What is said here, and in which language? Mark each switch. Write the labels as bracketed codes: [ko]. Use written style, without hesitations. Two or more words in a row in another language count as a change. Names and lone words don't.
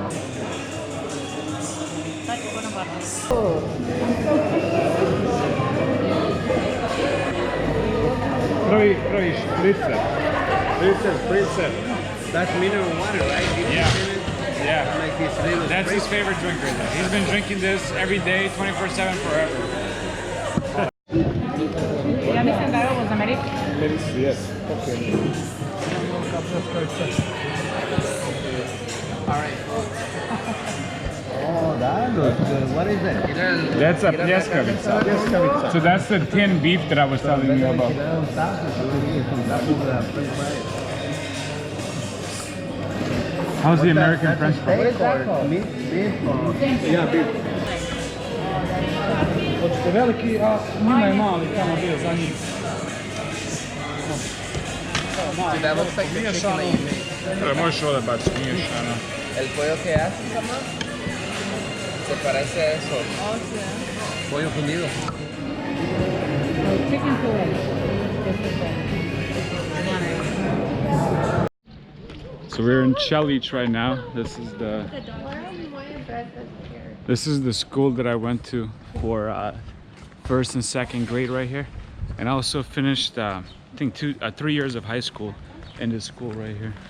[bs] Pravi špricer. Spritzer. [en] That's mineral water, right? Yeah. Like this little That's his spritzer. favorite drink right there. He's been drinking this every day, 24/7 forever. [bs] Ja mislim da je ovo za Ameriku. [en] Yes. Okay. Oh, that looks good. What is that? That's a pljeskavica. So that's the tin beef that I was telling you about. How's the American French fry? What is that called? Beef? Yeah, beef. [bs] Hoćete veliki, a njima je mali tamo bio za njih. [en] Dude, that looks like the chicken that you made. [bs] Možeš ovdje baš miješano. [es] El pollo que haces, mamá, se parece a eso. Pollo fundido. [en] Chicken fillet. So we're in Celic right now. This is the school that I went to for first and second grade right here, and I also finished I think 3 years of high school in this school right here.